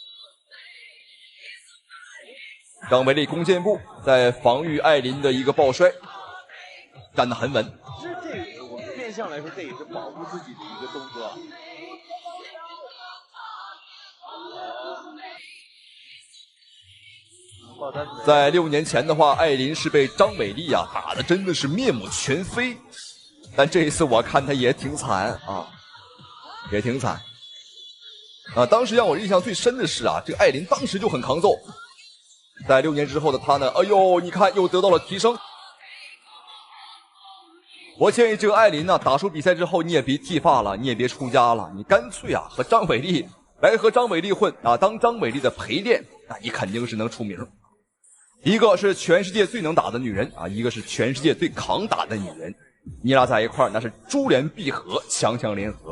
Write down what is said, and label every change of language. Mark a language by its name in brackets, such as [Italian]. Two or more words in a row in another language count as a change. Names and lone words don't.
[Chinese] 張偉麗弓箭步在防禦艾琳的一個抱摔，站得很穩。其實這個我們變相來說，這也是保護自己的一個動作。在6年前的話，艾琳是被張偉麗啊打得真的是面目全非。但這一次我看他也挺慘啊，也挺慘啊！當時讓我印象最深的是啊，這個艾琳當時就很抗揍。在6年之後的他呢，哎呦，你看又得到了提升。我建議這個艾琳呢，打輸比賽之後你也別剃髮了，你也別出家了，你乾脆啊和張偉麗混啊，當張偉麗的陪練，那你肯定是能出名。一個是全世界最能打的女人啊，一個是全世界最抗打的女人。你倆在一塊兒那是珠聯璧合，強強聯合。